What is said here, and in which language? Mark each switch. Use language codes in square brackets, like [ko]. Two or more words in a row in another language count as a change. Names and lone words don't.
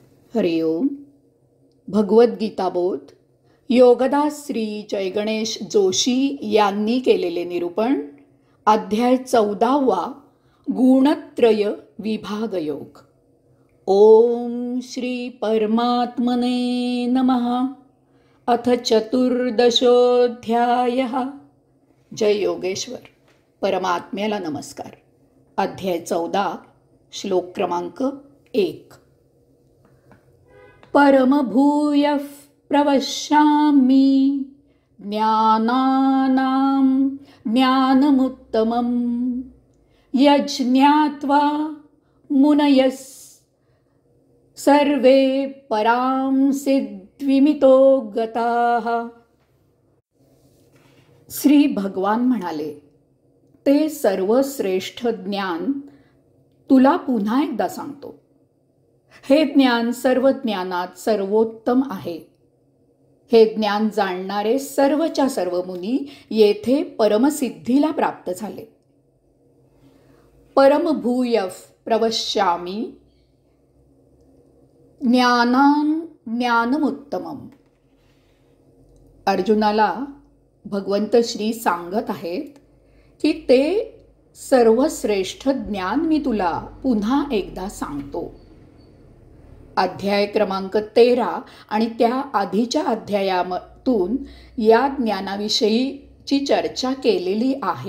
[mr] हरिओम. भगवद्गीताबोध योगदास श्री जयगणेश जोशी यांनी केलेले निरूपण. अध्याय 14वा. गुणत्रय विभागयोग. [sa] ओम श्री परमात्मने नमः. अथ चतुर्दशोऽध्यायः. [mr] जय योगेश्वर. परमात्म्याला नमस्कार. अध्याय 14, श्लोक क्रमांक 1. [sa] परमभूयः प्रवक्ष्यामि ज्ञानानां ज्ञानमुत्तमं यज्ञात्वा मुनयः सर्वे परां सिद्धिमितो गताः. [mr] श्री भगवान म्हणाले, ते सर्वश्रेष्ठ ज्ञान तुला पुन्हा एकदा सांगतो. हे ज्ञान सर्व ज्ञानात सर्वोत्तम आहे. हे ज्ञान जाणणारे सर्वच्या सर्व मुनी येथे परमसिद्धीला प्राप्त झाले. [sa] परमभूयः प्रवक्ष्यामि ज्ञानां ज्ञानमुत्तमम्. [mr] अर्जुनाला भगवंत श्री सांगत आहेत की ते सर्वश्रेष्ठ ज्ञान मी तुला पुन्हा एकदा सांगतो. अध्याय क्रमांक 13 आणि त्या आधीच्या अध्यायातून या ज्ञानाविषयीची चर्चा केलेली आहे.